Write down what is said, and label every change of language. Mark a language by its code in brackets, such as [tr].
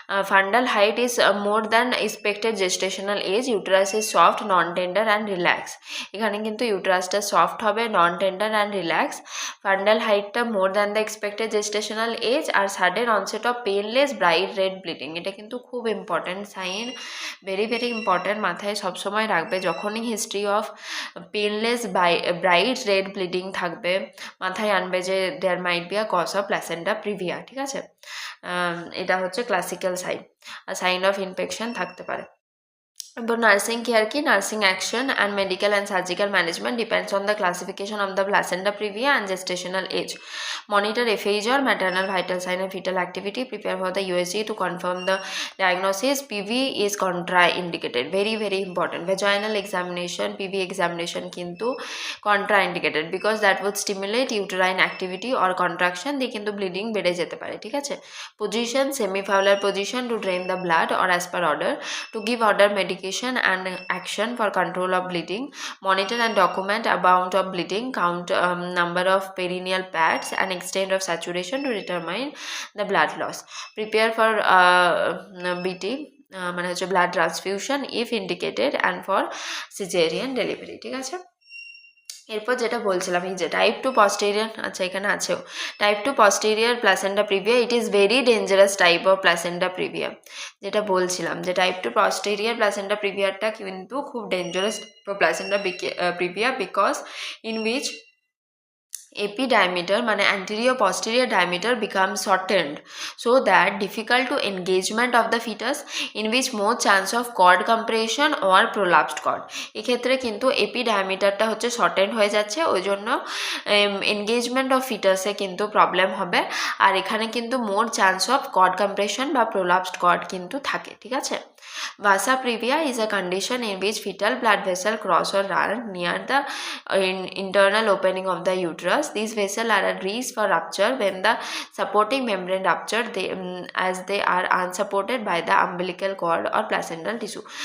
[en] Fundal height is more than expected gestational age. Uterus is soft, non-tender and relaxed. [bn] এখানে কিন্তু ইউটারাসটা soft হবে, নন tender and relax. Fundal হাইটটা more than the expected gestational age, আর sudden onset of painless bright red bleeding, এটা কিন্তু খুব important sign, very very important, মাথায় সবসময় রাখবে। যখনই history of painless bright red bleeding থাকবে, মাথায় আনবে যে দেয়ার might be a cause of placenta previa, ঠিক আছে। এটা হচ্ছে classical sign, আর sign of infection থাকতে পারে। [en] For nursing care ki, nursing action and medical and surgical management depends on the classification of the placenta previa and gestational age. Monitor FAH or maternal vital sign and fetal activity. Prepare for the USG to confirm the diagnosis. PV is contraindicated. Very very important. Vaginal examination, PV examination kintu contraindicated because that would stimulate uterine activity or contraction. They kintu bleeding bede jete pare, ঠিক আছে। Position, semi-fowler position to drain the blood or as per order. To give order medication and action for control of bleeding. Monitor and document amount of bleeding, count number of perineal pads and extent of saturation to determine the blood loss. Prepare for BT, মানে হচ্ছে blood transfusion if indicated, and for cesarean delivery, ঠিক আছে। [bn] এরপর যেটা বলছিলাম এই যে type 2 posterior, আচ্ছা এখানে আছেও type 2 posterior placenta previa, it is very dangerous type of placenta previa. [en] যেটা বলছিলাম যে টাইপ 2 পস্টেরিয়র প্লাসেন্টা প্রিভিয়ারটা কিন্তু খুব dangerous placenta previa, because in which AP diameter মানে anterior posterior diameter becomes shortened so that difficult to engagement of the fetus, in which more chance of cord compression or prolapsed cord। [bn] এক্ষেত্রে কিন্তু AP diameterটা হচ্ছে shortened হয়ে যাচ্ছে, ওই জন্য engagement of fetusে কিন্তু problem হবে, আর এখানে কিন্তু more chance of cord compression বা prolapsed cord কিন্তু থাকে, ঠিক আছে। [en] Vasa previa is a condition in which fetal blood vessel cross or run near the internal opening of the uterus. These vessels are at risk for rupture when the supporting membrane rupture, as they are unsupported by the umbilical cord or placental tissue।